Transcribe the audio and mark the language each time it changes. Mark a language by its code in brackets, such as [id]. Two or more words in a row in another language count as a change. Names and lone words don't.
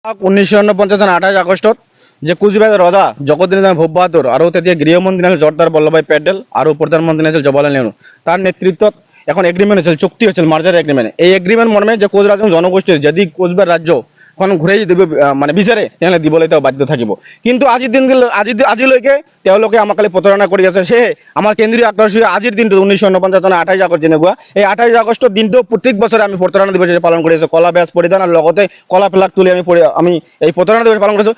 [as] 1949 চন 28 আগষ্টত যে কুচবিহাৰৰ ৰজা জগতদিন ভূপ বাহাদুৰ আৰু তেতিয়া গৃহমন্ত্ৰী আছিল জৰ্দাৰ বল্লভভাই পেটেল আৰু প্ৰধানমন্ত্ৰী আছিল জৱাহৰলাল নেহৰু। [bn] তাৰ নেতৃত্বত এখন এগ্রিমেন্ট হয়েছিল, চুক্তি হয়েছিল, [en] merger agreement. [as] এই এগ্রিমেন্ট মর্মে যে কোচ রাজ্য জনগোষ্ঠীর যদি কোচবিহার রাজ্য এখন ঘূৰাই দিব মানে বিচাৰে তেনেহ'লে দিবলৈ তেওঁ বাধ্য থাকিব। কিন্তু আজিৰ দিন আজিলৈকে তেওঁলোকে আমাক খালি প্ৰতাৰণা কৰি আছে। সেয়ে আমাৰ কেন্দ্ৰীয় আক্ৰমণ আজিৰ দিনটো 1949 চনৰ 28 আগষ্ট যেনেকুৱা এই 28 আগষ্টৰ দিনটো প্ৰত্যেক বছৰে আমি প্ৰতাৰণা দিৱস পালন কৰি আছোঁ। কলা বেজ পৰিধান আৰু লগতে কলা ফ্লাগ তুলি আমি এই প্ৰতাৰণা দিৱস পালন কৰিছোঁ।